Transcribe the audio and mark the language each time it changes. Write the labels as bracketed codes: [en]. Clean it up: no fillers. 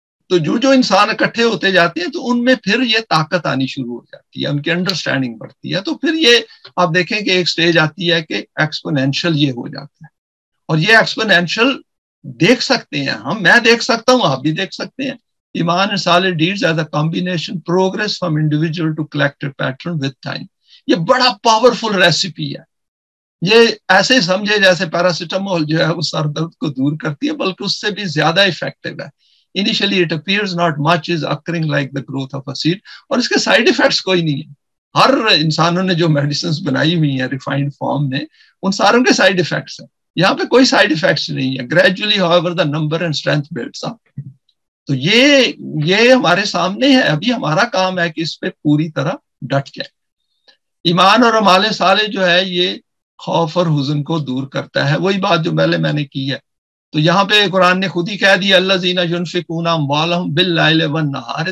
[ur] تو جو انسان اکٹھے ہوتے جاتے ہیں تو ان میں پھر یہ طاقت آنی شروع ہو جاتی ہے, ان کی انڈرسٹینڈنگ بڑھتی ہے. تو پھر یہ آپ دیکھیں کہ ایک سٹیج آتی ہے کہ ایکسپونینشل یہ ہو جاتا ہے. اور یہ ایکسپونینشل دیکھ سکتے ہیں ہم, میں دیکھ سکتا ہوں, آپ بھی دیکھ سکتے ہیں. [en] ایمان and solid deeds as a combination progress from individual to collective pattern with time. [ur] یہ بڑا پاورفل ریسیپی ہے. یہ ایسے سمجھے جیسے پیراسیٹامول جو ہے وہ سر درد کو دور کرتی ہے, بلکہ اس سے بھی زیادہ افیکٹو ہے. [en] Initially it appears not much is occurring like the growth of a seed. [ur] اور اس کے سائیڈ ایفیکٹس کوئی نہیں ہے. ہر انسانوں نے جو میڈیسنز بنائی ہوئی ہیں ریفائنڈ فارم میں, ان ساروں کے سائیڈ ایفیکٹس ہیں. یہاں پہ کوئی سائیڈ ایفیکٹس نہیں ہے. [en] Gradually however the number and strength builds up. [ur] تو یہ ہمارے سامنے ہے. ابھی ہمارا کام ہے کہ اس پہ پوری طرح ڈٹ جائے. ایمان اور اعمال صالح جو ہے یہ خوف اور حزن کو دور کرتا ہے. وہی بات جو پہلے میں نے کی ہے. تو یہاں پہ قرآن نے خود ہی کہہ دیا [ar] الذین ینفقون اموالہم باللیل والنہار.